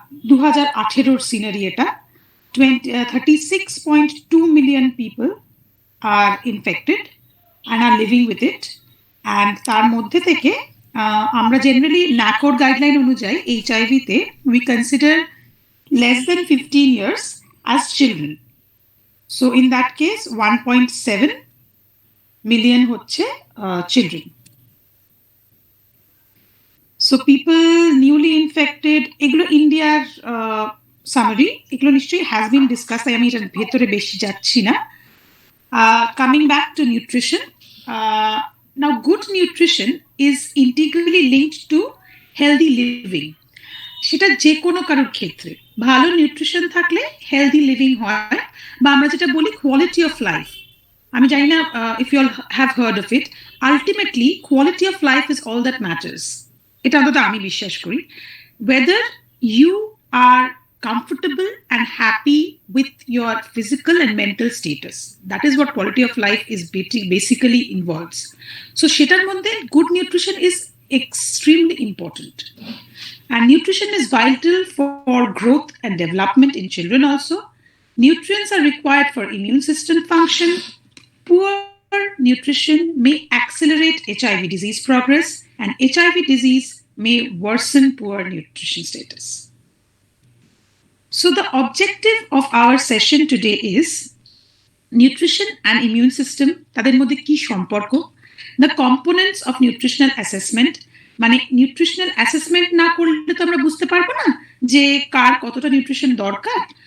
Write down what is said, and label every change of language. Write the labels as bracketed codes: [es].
[en] 2018 scenario eta 36.2 million people are infected and are living with it, and [bn] তার মধ্যে থেকে আমরা জেনারেলি NACOR গাইডলাইন অনুযায়ী [en] HIV তে we consider less than 15 years as children. So in that case 1.7 million হচ্ছে children. So people newly infected, [bn] এগুলো ইন্ডিয়ার summary, এগুলো নিশ্চয়ই [en] has been discussed, [bn] তাই আমি এটার ভেতরে বেশি যাচ্ছি না. [en] Coming back to nutrition, now good nutrition is integrally linked to healthy living. [bn] সেটা যে কোনো কারোর ক্ষেত্রে ভালো নিউট্রিশন থাকলে হেলদি লিভিং হয়, বা আমরা যেটা বলি [en] Quality of life. [bn] আমি জানি না [en] if you all have heard of it. Ultimately quality of life is all that matters. [bn] এটা অন্তত আমি বিশ্বাস করি. [en] Whether you are comfortable and happy with your physical and mental status, that is what quality of life is basically involves. So [bn] সেটার মধ্যে [en] good nutrition is extremely important, and nutrition is vital for growth and development in children also. Nutrients are required for immune system function. Poor nutrition may accelerate HIV disease progress, and HIV disease may worsen poor nutrition status. So the objective of our session today is nutrition and immune system, [bn] তাদের মধ্যে কি সম্পর্ক, [en] the components of nutritional assessment, [bn] মানে nutritional assessment না করলে তো আমরা বুঝতে পারবো না যে কার কতটা নিউট্রিশন দরকার.